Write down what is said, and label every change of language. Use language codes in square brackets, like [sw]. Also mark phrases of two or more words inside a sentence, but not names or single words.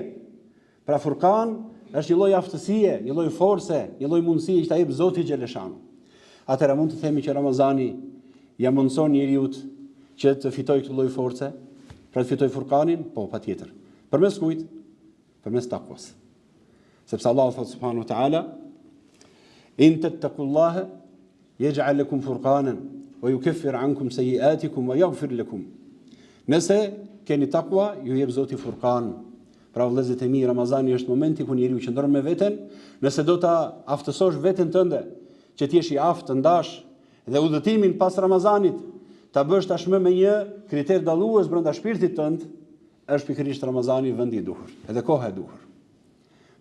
[sq] Pra Furqan është një lloj aftësie, një lloj force, një lloj mundësie që ta jep Zoti xhaleshanu. Atëra mund të themi që Ramazani ja mundson njeriu që të fitojë këtë lloj force, pra të fitojë Furqanin, po patjetër. Përmes kujt? Përmes takwas. Sepse Allahu thot [ar] سبحانه وتعالى إن تتقوا الله يجعل لكم فرقانا ويكفر عنكم سيئاتكم ويغفر لكم." [sq] Nëse keni takwa, ju jep Zoti Furqan. Pra vëllezërit e mi, Ramazani është momenti ku njeriu qëndron me veten, nëse do ta aftësosh veten tënde, që të jesh i aftë, të ndash dhe udhëtimin pas Ramazanit ta bësh tashmë me një kriter dallues brenda shpirtit tënd, është pikërisht Ramazani vendi i duhur, edhe koha e duhur.